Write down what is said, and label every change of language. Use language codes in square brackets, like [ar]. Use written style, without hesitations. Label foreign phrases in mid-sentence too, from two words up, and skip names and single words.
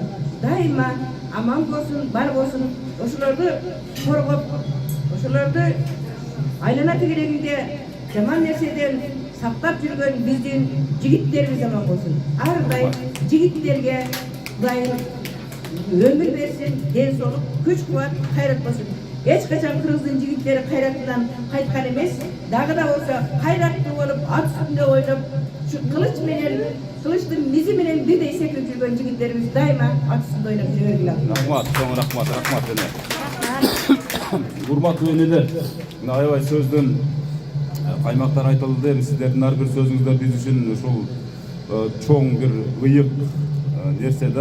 [ky] Дайыма аман болсун, бар болсун, ошолорду коргоп, ошолорду айлана тегерегинде жаман нерседен сактап жүргөн биздин жигиттерибиз аман болсун. Ар дайым жигиттерге Кудайым өмүр берсин, ден соолук, күч кубат, кайрат болсун. Эч качан Кыргыздын жигиттери кайраттан кайткан эмес, дагы да болсо кайраттуу болуп, ат үстүндө ойноп, шу кылычтын мизи менен бирдей секирип жүргөн жигиттерибиз дайыма ат үстүндө ойноп жүрө бергиле. Рахмат эне. Урматтуу энелер, мына аябай сөздөн каймактар айтылды. Сиздердин ар бир сөзүңүздөр биз үчүн ушул чоң бир ыйык нерсе да.